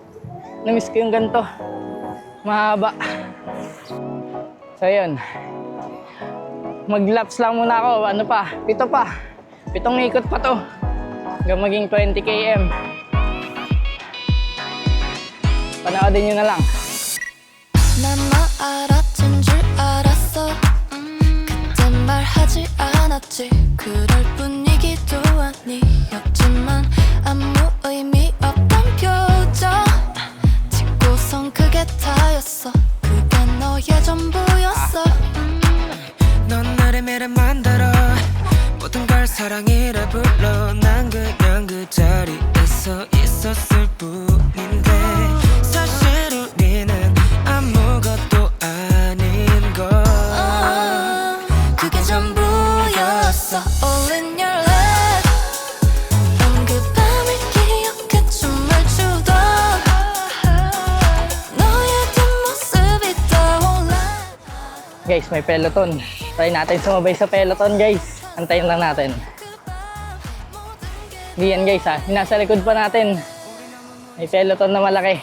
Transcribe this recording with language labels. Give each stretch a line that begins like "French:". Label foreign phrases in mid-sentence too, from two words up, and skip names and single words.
Filipino: Namiss ko yung ganto. Mahaba. So yun. Mag-laps lang muna ako. Ano pa? 7 pa. 7 ikot pa to. Hanggang maging 20 km. Panoodin nyo na lang.
Korean: 난 너 알았던 줄 알았어 그땐 말하지 않았지 그럴 분위기도 아니었지만 아무 의미 없던 표정 짓고선 그게 다였어 그게 너의 전부였어 넌 나를 매를 만들어 모든 걸 사랑이라 불러 난 그냥 그 자리에서 있었을 뿐인데 사실 우리는 아무것도 아닌 걸 그게 전부였어
English: All in your life
Korean: 난 그 밤을 기억해 춤을 추던 너의 뒷모습이 떠올라
Filipino: Guys, may peloton. Try natin sumabay sa peloton guys. Antayin lang natin. Hindi yan guys ha. Nasa likod pa natin. May peloton na malaki.